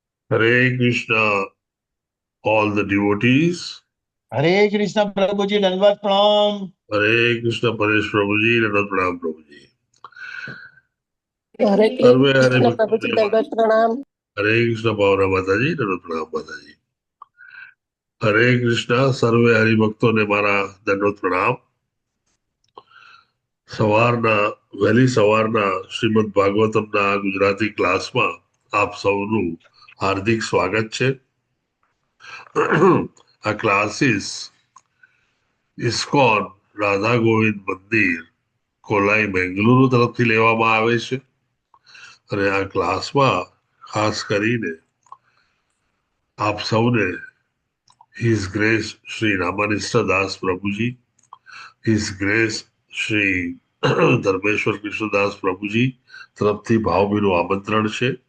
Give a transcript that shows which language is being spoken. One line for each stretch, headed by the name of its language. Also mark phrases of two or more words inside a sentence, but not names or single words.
English: Hare Krishna, all the devotees.
Hindi: हरे कृष्ण प्रभु जी दंडवत प्रणाम। हरे कृष्ण, परेश प्रभुजी, रनत प्रणाम प्रभुजी.
Gujarati: हरे સર્વે હરે कृष्ण भक्तों प्रभु ने જી દંડવત પ્રણામ। હરે કૃષ્ણ પાવના માતા જી, રનત પ્રણામ માતા જી. हरे कृष्णा सर्वे हरिभक्तों ने મારા દંડવત પ્રણામ. સવારના વહેલી સવારના શ્રીમદ ભાગવતમના આ ગુજરાતી ક્લાસમાં આપ સૌનું હાર્દિક સ્વાગત છે. આ ક્લાસીસ ઇસ્કોન રાધા ગોવિંદ મંદિર કોલાઈ બેંગલુરુ તરફથી લેવામાં આવે છે અને આ ક્લાસમાં ખાસ કરીને આપ સૌને
English: His Grace
Gujarati: શ્રી રામાનિષ્ઠ દાસ પ્રભુજી,
English: His Grace
Gujarati: શ્રી ધર્મેશ્વર કૃષ્ણદાસ પ્રભુજી તરફથી ભાવભીનું આમંત્રણ છે.